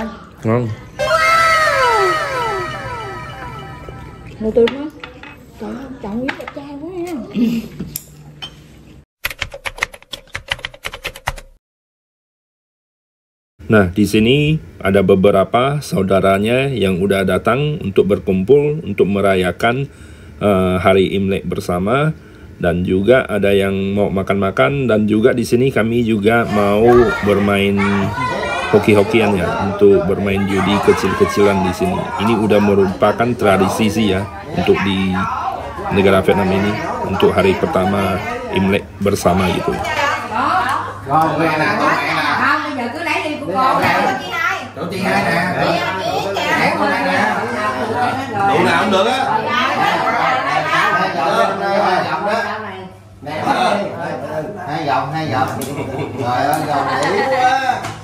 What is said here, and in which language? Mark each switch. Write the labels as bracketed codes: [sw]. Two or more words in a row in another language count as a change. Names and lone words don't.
[vi] Ngon. Nồi tươi quá. Trời ơi, chọn miếng đẹp trai quá ha. [id] Nah, di sini ada beberapa saudaranya yang udah datang untuk berkumpul untuk merayakan hari Imlek bersama. Dan juga ada yang mau makan-makan, dan juga di sini kami juga mau bermain hoki-hokian ya, untuk bermain judi kecil-kecilan di sini. Ini udah merupakan tradisi sih ya untuk di negara Vietnam ini untuk hari pertama Imlek bersama gitu. [vi] Không, bây giờ cứ lấy đi của con. Chỗ chị hai nè. Đủ nào cũng được á. Hai vòng trời ơi vòng dữ quá.